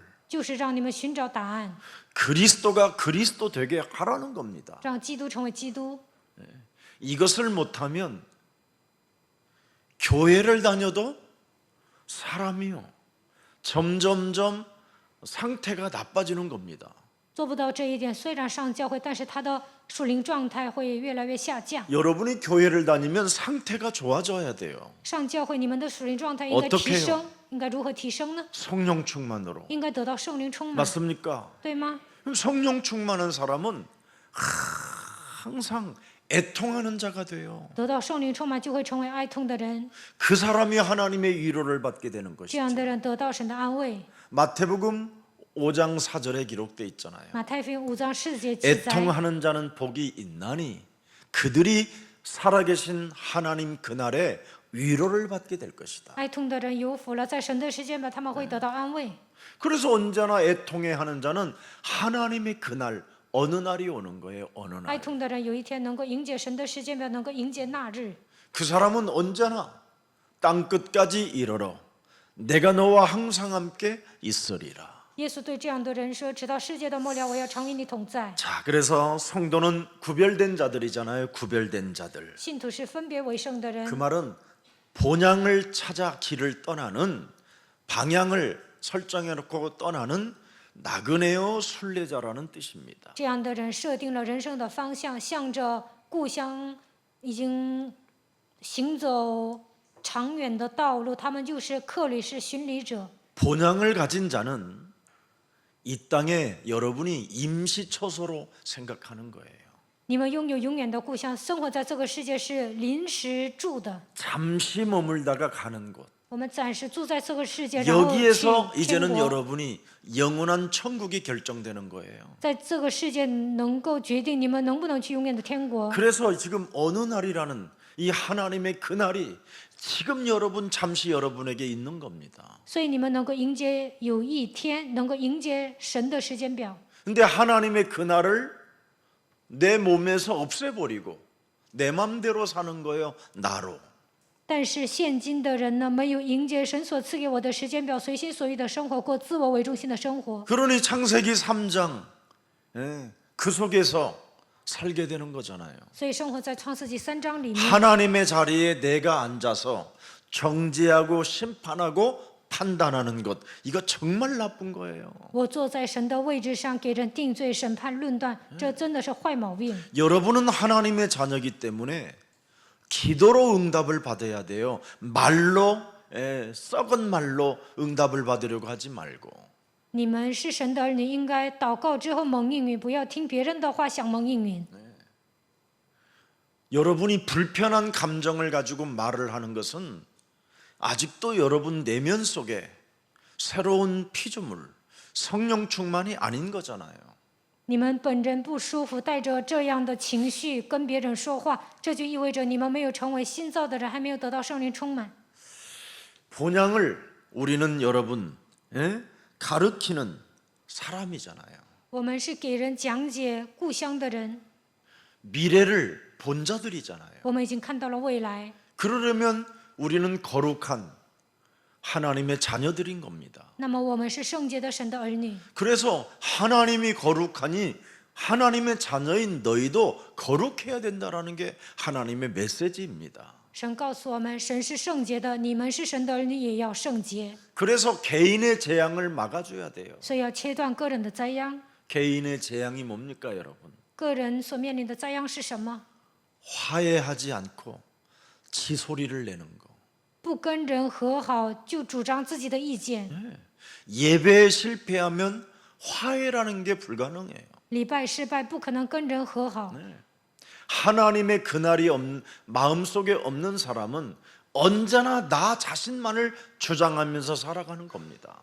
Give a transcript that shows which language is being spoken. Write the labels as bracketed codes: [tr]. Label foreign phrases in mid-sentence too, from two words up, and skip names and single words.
[zh] 就是让你们寻找答案， [ko] 그리스도가 그리스도 되게 하라는 겁니다. [zh] 让基督成为基督。 [ko] 이것을 못하면 교회를 다녀도 사람이요 점점점 상태가 나빠지는 겁니다. [zh] 做不到这一点，虽然上教会，但是他的属灵状态会越来越下降。 [ko] 여러분이 교회를 다니면 상태가 좋아져야 돼요. [zh] 上教会，你们的属灵状态应该提升，应该如何提升呢？ [ko] 성령 충만으로. [zh] 应该得到圣灵充满， [ko] 맞습니까? [zh] 对吗？ [ko] 성령 충만한 사람은 항상 애통하는 자가 돼요. [zh] 得到圣灵充满，就会成为哀痛的人。 [ko] 그 사람이 하나님의 위로를 받게 되는 [zh] 这 [ko] 것이죠. [zh] 样的人得到神的安慰。 [ko] 마태복음 5장 4절에 기록돼 있잖아요. [zh] 马太福音5章4节记载， [ko] 애통하는 자는 복이 있나니 그들이 살아계신 하나님 그날에 위로를 받게 될 것이다. [zh] 哀痛的人有福了，在神的时间表，他们会得到安慰。 [ko] 그래서 언제나 애통해하는 자는 하나님의 그날 어느 날이 오는 거예요. 어느 [zh] 哀 [ko] 날. [zh] 痛的人有一天能够迎接神的时间表，能够迎接那日。 [ko] 그 사람은 언제나 땅 끝까지 이르러 내가 너와 항상 함께 있으리라. [zh] 耶稣对这样的人说：“直到世界的末了，我要常与你同在。 [ko] 자, 그래서 성도는 구별된 자들이잖아요. 구별된 자들. [zh] 信徒是分别为圣的 [ko] 그 [zh] 人， [ko] 말은 본향을 찾아 길을 떠나는 방향을 설정해 놓고 떠나는 나그네요 순례자라는 뜻입니다. [zh] 这样的人设定了人生的方向，向着故乡已经行走长远的道路。他们就是克里是巡礼者。 [ko] 본향을 가진 자는 이 땅에 여러분이 임시처소로 생각하는 거예요. [zh] 你们拥有永远的故乡，生活在这个世界是临时住的。 [ko] 잠시 머물다가 가는 곳. [zh] 我们暂时住在这个世界，然后去 [ko] 여기에서 [zh] 天 [ko] 이제는 [zh] 国。 [ko] 여러분이 영원한 천국이 결정되는 거예요. [zh] 在这个世界能够决定你们能不能去永远的天国。 [ko] 그래서 지금 어느 날이라는 이 하나님의 그 날이 지금 여러분 잠시 여러분에게 있는 겁니다. [zh] 所以你们能够迎接有一天能够迎接神的时间表。 [ko] 근데 하나님의 그 날을 내 몸에서 없애버리고 내 맘대로 사는 거예요. 나로. [zh] 但是现今的人呢，没有迎接神所赐给我的时间表，随心所欲的生活，过自我为中心的生活。 [ko] 그러니 창세기 3장 그 속에서 살게 되는 거잖아요. [zh] 所以生活在创世纪3章里面， [ko] 하나님의 자리에 내가 앉아서 정죄하고 심판하고 판단하는 것, 이거 정말 나쁜 거예요. [zh] 我坐在神的位置上，给人定罪、审判、论断，这真的是坏毛病。 [ko] 여러분은 하나님의 자녀이기 때문에 기도로 응답을 받아야 돼요. 말로, 썩은 말로 응답을 받으려고 하지 말고. [zh] 你们是神的儿女，应该祷告之后蒙应允，不要听别人的话想蒙应允。 [ko] 여러분이 불편한 감정을 가지고 말을 하는 것은 아직도 여러분 내면 속에 새로운 피조물, 성령 충만이 아닌 거잖아요. [zh] 你们本人不舒服，带着这样的情绪跟别人说话，这就意味着你们没有成为新造的人，还没有得到圣灵充满。 [ko] 본향을 우리는 여러분 가르치는 사람이잖아요. [zh] 我们是给人讲解故乡的人， [ko] 미래를 본 자들이잖아요. [zh] 我们已经看到了未来。 [ko] 그러려면 우리는 거룩한 하나님의 자녀들인 겁니다. [zh] 那么我们是圣洁的神的儿女， [ko] 그래서 하나님이 거룩하니 하나님의 자녀인 너희도 거룩해야 된다라는 게 하나님의 메시지입니다. [zh] 神告诉我们，神是圣洁的，你们是神的儿女，也要圣洁。 [ko] 그래서 개인의 재앙을 막아줘야 돼요. [zh] 所以要切断个人的灾殃。 [ko] 개인의 재앙이 뭡니까, 여러분? [zh] 个人所面临的灾殃是什么？ [ko] 화해하지 않고 치소리를 내는 거. [zh] 不跟人和好，就主张自己的意见。 [ko] 예배에 실패하면 화해라는 게 불가능해요. [zh] 礼拜失败，不可能跟人和好。 [ko] 하나님의 그날이 마음속에 없는 사람은 언제나 나 자신만을 주장하면서 살아가는 겁니다.